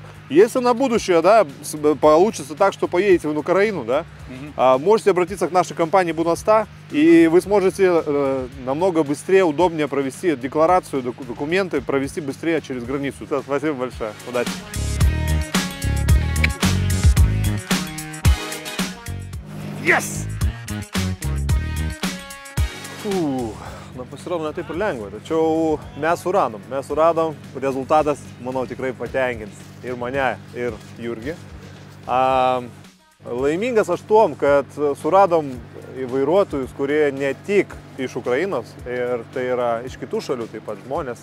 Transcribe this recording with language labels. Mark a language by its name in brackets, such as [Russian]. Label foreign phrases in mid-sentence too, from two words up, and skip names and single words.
[Russian] Если на будущее, да, получится так, что поедете в Украину, да, можете обратиться к нашей компании Буноста, и вы сможете намного быстрее, удобнее провести декларацию, документы, провести быстрее через границу. Да, спасибо большое. Удачи. Yes! Фу, [Lithuanian] na pasirodo ne taip ir lengva, tačiau mes suradom, rezultatas, manau, tikrai patenkins ir mane, ir Jurgį. Laimingas aš tuom, kad suradom vairuotojus, kurie ne tik iš Ukrainos, ir tai yra iš kitų šalių taip pat žmonės.